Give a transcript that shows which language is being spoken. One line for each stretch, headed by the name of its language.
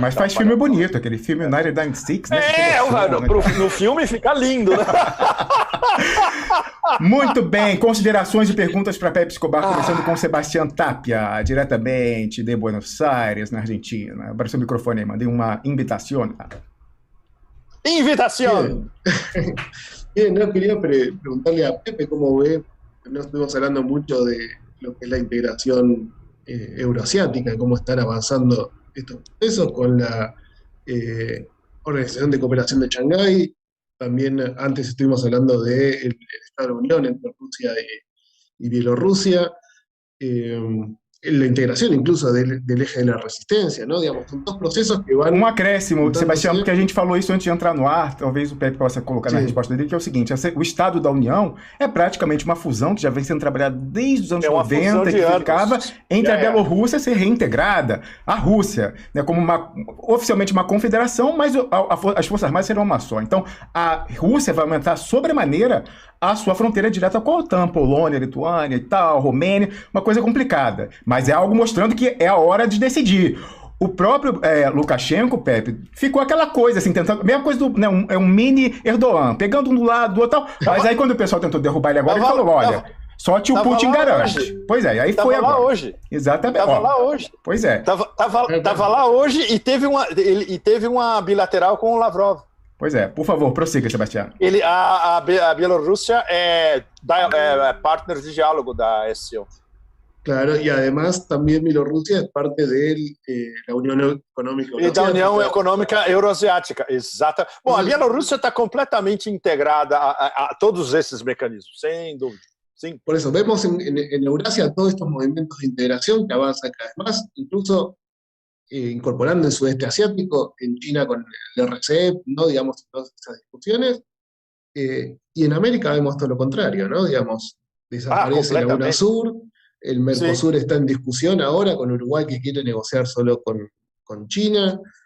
Portuguese: Mas faz filme bonito, aquele filme United 96, né? No filme fica lindo, né? Muito bem, considerações e perguntas para Pepe Escobar, começando com Sebastián Tapia, diretamente de Buenos Aires, na Argentina. Abra seu microfone aí, mandei uma invitación.
Spanish: Invitación. Bien, no, quería preguntarle a Pepe cómo ve, no estuvimos hablando mucho de lo que es la integración euroasiática, cómo están avanzando estos procesos con la Organización de Cooperación de Shanghái. También antes estuvimos hablando del Estado de la Unión entre Rusia y Bielorrusia. la integración incluso del eje de la resistencia, ¿no? Digamos, son dos procesos que van...
Portuguese: Acréscimo, Sebastião, porque a gente falou isso antes de entrar no ar, talvez o Pepe possa colocar na resposta dele, que é o seguinte, o Estado da União é praticamente uma fusão que já vem sendo trabalhada desde os anos 90, que ficava entre a Bielorrússia ser reintegrada, a Rússia, né, como oficialmente uma confederação, mas as Forças Armadas serão uma só. Então, a Rússia vai aumentar sobremaneira a sua fronteira direta com a OTAN, Polônia, Lituânia e tal, Romênia, uma coisa complicada. Mas é algo mostrando que é a hora de decidir. O próprio Lukashenko, Pepe, ficou aquela coisa, assim, tentando... Mesma coisa do... Né, um mini Erdogan, pegando um do lado, do outro tal. Mas aí quando o pessoal tentou derrubar ele agora, ele falou, olha... Só tio Putin garante. Hoje. Pois é, aí foi agora. Tava lá hoje. Exatamente. Tava lá hoje. Pois é. Tava lá hoje e teve uma bilateral com o Lavrov. Pois é, por favor, prossiga, Sebastião. Claro, Bielorrússia é partner de diálogo da SCO.
Spanish: Claro, y además también Bielorrusia es parte de la Unión Económica Euroasiática.
Portuguese: E da União Econômica Euroasiática, exato. Bom, a Bielorrússia está completamente integrada a todos esses mecanismos, sem dúvida.
Spanish: Sí. Por eso, vemos en Eurasia todos estos movimientos de integración que avanzan cada vez más, incluso incorporando el sudeste asiático, en China con el RCEP, ¿no? Digamos, todas esas discusiones. Y en América vemos todo lo contrario, ¿no? Digamos, desaparece la UNASUR, el Mercosur está en discusión ahora con Uruguay que quiere negociar solo con China.